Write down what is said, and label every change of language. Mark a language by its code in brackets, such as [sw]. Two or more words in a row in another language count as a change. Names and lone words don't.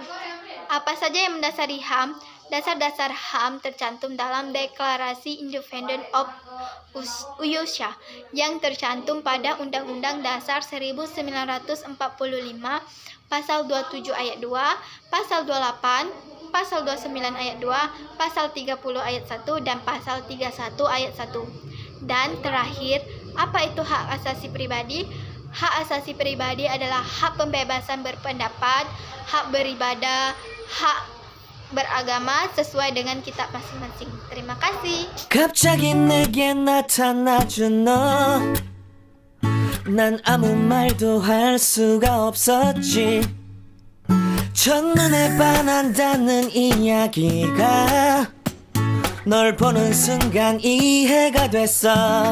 [id] Apa saja yang mendasari HAM? Dasar-dasar HAM tercantum dalam Deklarasi [en] Independence of USA [id] yang tercantum pada Undang-Undang Dasar 1945, Pasal 27 ayat 2, Pasal 28, Pasal 29 ayat 2, Pasal 30 ayat 1, dan Pasal 31 ayat 1. Dan terakhir, apa itu hak asasi pribadi? Hak asasi pribadi adalah hak pembebasan berpendapat, hak beribadah, hak beragama sesuai dengan kitab masing-masing. Terima kasih. [ko] 갑자기 내게 나타나준 너, 난 아무 말도 할 수가 없었지. 첫눈에 반한다는 이야기가 널 보는 순간 이해가 됐어.